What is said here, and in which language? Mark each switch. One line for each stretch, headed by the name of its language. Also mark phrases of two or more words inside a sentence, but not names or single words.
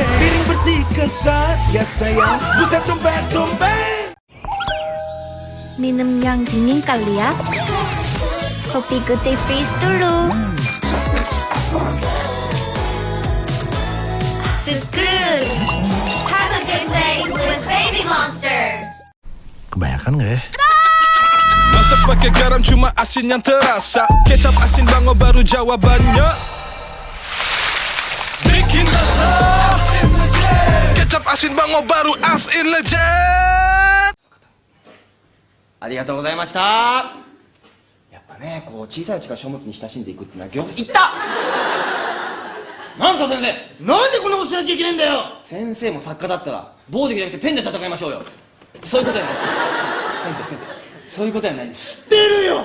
Indonesian: Piring bersih kesat ya sayang, buset tumpet-tumpet. Minum yang dingin kali ya. Kopi Good Freeze dulu. Seger.
English: Have a good day with Baby Monster.
Indonesian: Kebanyakan nggak ya? Masak pakai garam cuma asin yang terasa. Kecap asin bango baru jawabannya. Bikin rasa. Kecap asin bango baru asin legend.
Japanese: ありがとうございました。やっぱね、こう小さいうちから書物に親しんでいくっていうのはいったなんですか先生、なんでこんなことしなきゃいけないんだよ。先生も作家だったら暴力じゃなくてペンで戦いましょうよ。そういうことじゃないです先生、そういうことじゃないんです。知ってるよ。